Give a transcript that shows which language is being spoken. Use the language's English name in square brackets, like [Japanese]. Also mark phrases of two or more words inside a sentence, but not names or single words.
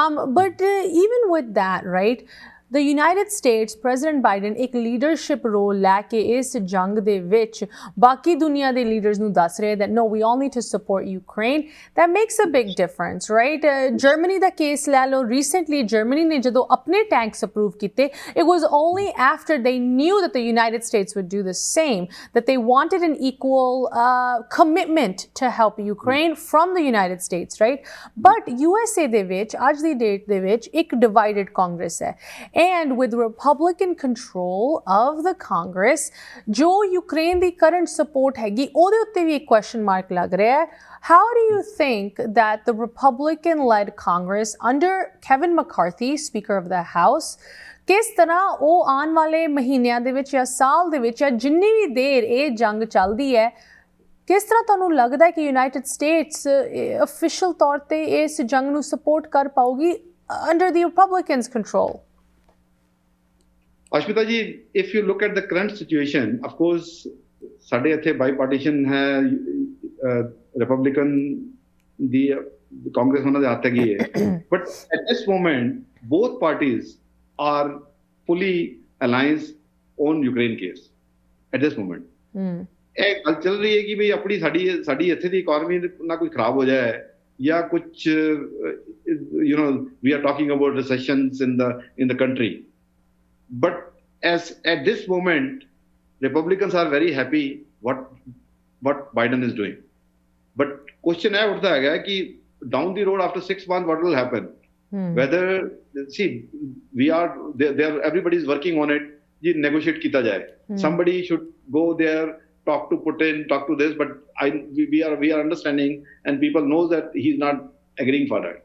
[English] But even with that, right, the United States, President Biden [Punjabi] ਇੱਕ leadership role ਲੈ ਕੇ ਇਸ ਜੰਗ ਦੇ ਵਿੱਚ ਬਾਕੀ ਦੁਨੀਆ ਦੇ leaders ਨੂੰ ਦੱਸ ਰਹੇ [English] that no, we all need to support Ukraine. That makes a big difference, right? Germany [Punjabi] ਦਾ case ਲੈ ਲਓ, [English] recently Germany [Punjabi] ਨੇ ਜਦੋਂ ਆਪਣੇ tanks approve ਕੀਤੇ, [English] it was only after they knew that the United States would do the same, that they wanted an equal commitment to help Ukraine from the United States, right? But USA [Punjabi] ਦੇ ਵਿੱਚ ਅੱਜ ਦੀ ਡੇਟ ਦੇ ਵਿੱਚ ਇੱਕ [English] divided Congress ਹੈ, and with Republican control of the Congress, [Punjabi] ਜੋ Ukraine ਦੀ [English] current support [Punjabi] ਹੈਗੀ ਉਹਦੇ ਉੱਤੇ ਵੀ ਇੱਕ [English] question mark [Punjabi] ਲੱਗ ਰਿਹਾ ਹੈ. [English] How do you think that the Republican-led Congress under Kevin McCarthy, Speaker of the House, [Punjabi] ਕਿਸ ਤਰ੍ਹਾਂ ਉਹ ਆਉਣ ਵਾਲੇ ਮਹੀਨਿਆਂ ਦੇ ਵਿੱਚ ਜਾਂ ਸਾਲ ਦੇ ਵਿੱਚ ਜਾਂ ਜਿੰਨੀ ਵੀ ਦੇਰ ਇਹ ਜੰਗ ਚੱਲਦੀ ਹੈ, ਕਿਸ ਤਰ੍ਹਾਂ ਤੁਹਾਨੂੰ ਲੱਗਦਾ ਹੈ ਕਿ ਯੂਨਾਈਟਿਡ ਸਟੇਟਸ ਅਫੀਸ਼ੀਅਲ ਤੌਰ ਤੇ ਇਸ ਜੰਗ ਨੂੰ ਸਪੋਰਟ ਕਰ ਪਾਊਗੀ [English] under the Republicans control? Aashmeeta ji, if you look at the current situation, of course, [Punjabi] ਸਾਡੇ ਇੱਥੇ ਬਾਈਪਾਰਟੀਸ਼ਨ ਹੈ, ਰਿਪਬਲਿਕਨ ਦੀ ਕਾਂਗਰਸ ਉਹਨਾਂ ਦੇ ਹੱਥ ਹੈਗੀ ਹੈ, [English] but at this moment both parties are fully alliance on Ukraine case at this moment. [Punjabi] ਇਹ ਗੱਲ ਚੱਲ ਰਹੀ ਹੈ ਕਿ ਵੀ ਆਪਣੀ ਸਾਡੀ ਇੱਥੇ ਦੀ ਇਕਨੋਮੀ ਨਾ ਕੋਈ ਖਰਾਬ ਹੋ ਜਾਏ ਜਾਂ ਕੁਝ [English] we are talking about recessions in the country, but as at this moment Republicans are very happy what Biden is doing, but question [Punjabi] ਹੈ ਉੱਠਦਾ ਹੈਗਾ ਕਿ [English] down the road after 6 months what will happen? Whether everybody is working on it, negotiate [Punjabi] ਕੀਤਾ ਜਾਏ. [English] Somebody should go there, talk to Putin, talk to this, but we are understanding, and people know that he's not agreeing for that.